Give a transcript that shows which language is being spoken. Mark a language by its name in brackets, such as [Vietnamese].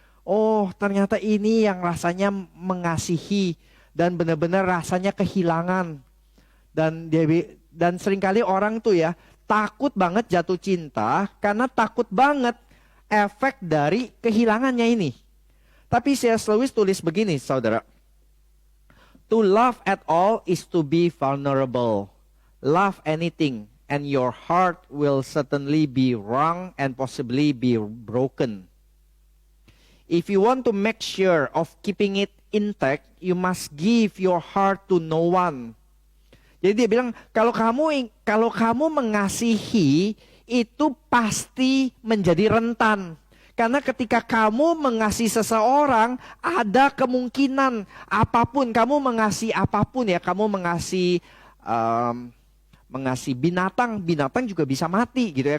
[Indonesian] Oh, ternyata ini yang rasanya mengasihi dan benar-benar rasanya kehilangan. Dan seringkali orang tuh ya takut banget jatuh cinta karena takut banget efek dari kehilangannya ini. Tapi C.S. Lewis tulis begini, saudara. [English] To love at all is to be vulnerable. Love anything and your heart will certainly be wrung and possibly be broken. If you want to make sure of keeping it intact, you must give your heart to no one. [Indonesian] Jadi dia bilang, kalau kamu mengasihi, itu pasti menjadi rentan. Karena ketika kamu mengasihi seseorang, ada kemungkinan apapun, kamu mengasihi apapun ya, kamu mengasihi binatang, binatang juga bisa mati gitu ya.